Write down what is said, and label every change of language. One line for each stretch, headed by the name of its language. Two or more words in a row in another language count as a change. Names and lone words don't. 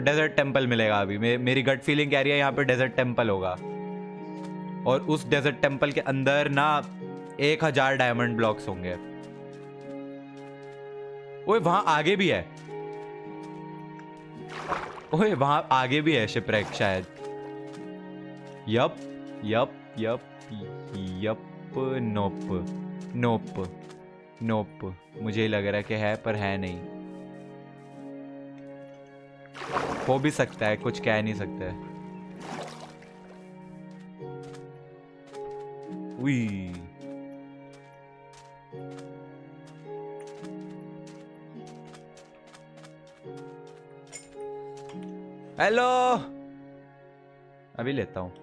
English: desert temple
Hindi: मिलेगा अभी। मेरी
English: gut feeling
Hindi: कह रही है यहाँ पे
English: desert temple
Hindi: होगा, और उस
English: desert temple
Hindi: के अंदर ना 1000
English: diamond blocks
Hindi: होंगे। ओए वहां आगे भी है, ओए वहां आगे भी है शिपरेक शायद।
English: yup yup yup yup, nope nope nope,
Hindi: मुझे लग रहा है कि है पर है नहीं। हो भी सकता है, कुछ कह नहीं सकते। उई, हेलो, अभी लेता हूं।